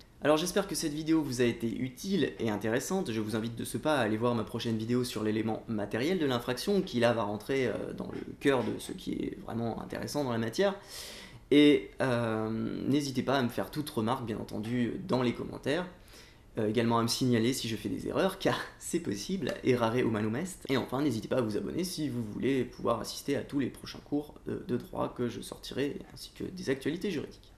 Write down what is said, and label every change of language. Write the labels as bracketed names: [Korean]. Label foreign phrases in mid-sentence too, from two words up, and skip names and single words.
[French] Alors j'espère que cette vidéo vous a été utile et intéressante, je vous invite de ce pas à aller voir ma prochaine vidéo sur l'élément matériel de l'infraction, qui là va rentrer dans le cœur de ce qui est vraiment intéressant dans la matière. Et n'hésitez pas à me faire toute remarque, bien entendu, dans les commentaires. Également à me signaler si je fais des erreurs, car c'est possible, [Latin] errare humanum est. [French] Et enfin, n'hésitez pas à vous abonner si vous voulez pouvoir assister à tous les prochains cours de droit que je sortirai, ainsi que des actualités juridiques.